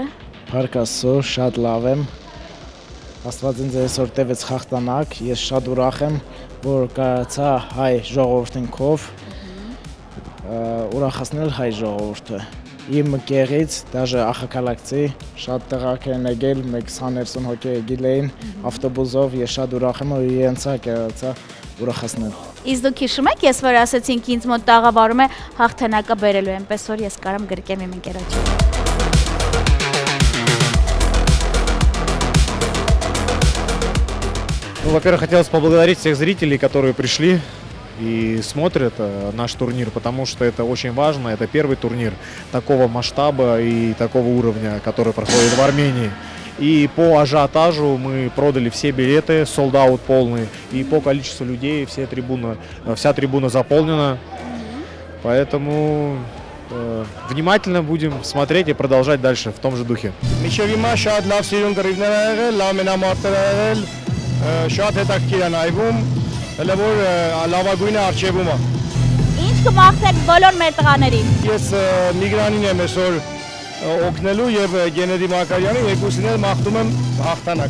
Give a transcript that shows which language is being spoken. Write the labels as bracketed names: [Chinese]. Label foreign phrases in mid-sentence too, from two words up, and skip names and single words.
[Armenian] Փառք Աստծո, շատ լավ եմ։ Աստված ինձ այսօր տևեց հաղթանակ, ես շատ ուրախ եմ, որ կարողացա հայ ժողովրդին քով ուրախացնել հայ ժողովուրդը։ Իմ գեղից, դաժե ախակալակցի, շատ տեղակ են եկել, մեկ 20-30 հոգի եկել էին ավտոբուսով, ես շատ ուրախ եմ, որ իրենցա կարողացա ուրախացնել։ Իսկ դուք հիշում եք, ես որ ասացինք ինձ մոտ տաղավարում է հաղթանակը բերելու, այնպես որ ես կարամ գրկեմ իմ ընկերոջը։ [Russian] Ну, во-первых, хотелось поблагодарить всех зрителей, которые пришли и смотрят наш турнир, потому что это очень важно. Это первый турнир такого масштаба и такого уровня, который проходит в Армении. И по ажиотажу мы продали все билеты, sold-out полный. И по количеству людей вся трибуна заполнена. Поэтому внимательно будем смотреть и продолжать дальше в том же духе. [Armenian] Ինչ կմաղթեք բոլոր մեր տղաներին։ Ես Միգրանին եմ այսօր օգնելու եւ Գենեդի Մակարյանին երկուսին էլ մաղթում եմ հաղթանակ։